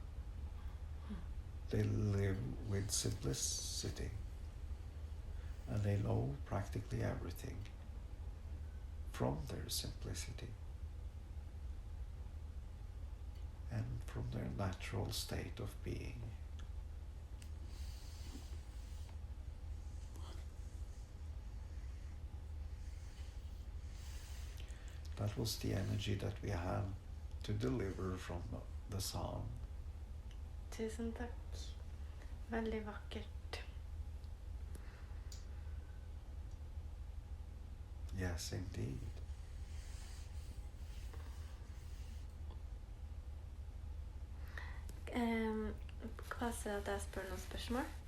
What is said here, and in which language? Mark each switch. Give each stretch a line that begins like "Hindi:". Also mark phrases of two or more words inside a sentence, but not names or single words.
English: They live with simplicity, and they know practically everything from their simplicity and from their natural state of being. That was the energy that we had to deliver from the song.
Norwegian: Tusen takk. Veldig vakkert.
English: Yes, indeed.
Norwegian: Passer det at jeg spør noen spørsmål?